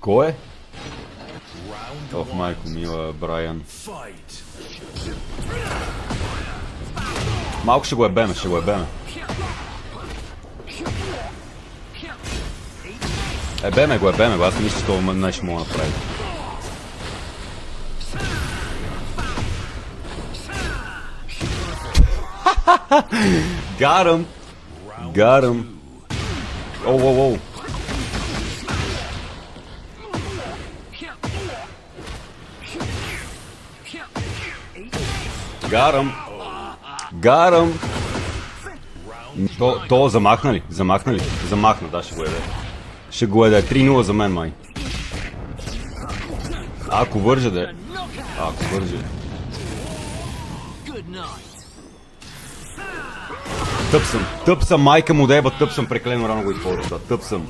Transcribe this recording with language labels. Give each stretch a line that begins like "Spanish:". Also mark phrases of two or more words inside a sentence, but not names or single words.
Bulgarian: Кой е? Ох, майко мила, Брайан. Малко ще го ебеме, ще го ебеме. Ебеме го, аз мисля, че това нещо мога да направи.
English: Got him! Got him! Oh, oh, oh! Got him! Got him!
Bulgarian: То замахна ли? Замахна ли? Замахна, да, ще го еде. Ще го еде. 3-0 за мен, май. Ако вържа, да е. Ако вържа. Тъп съм, майка му деба, тъп съм, прекалено рано го използвам, да, тъп съм.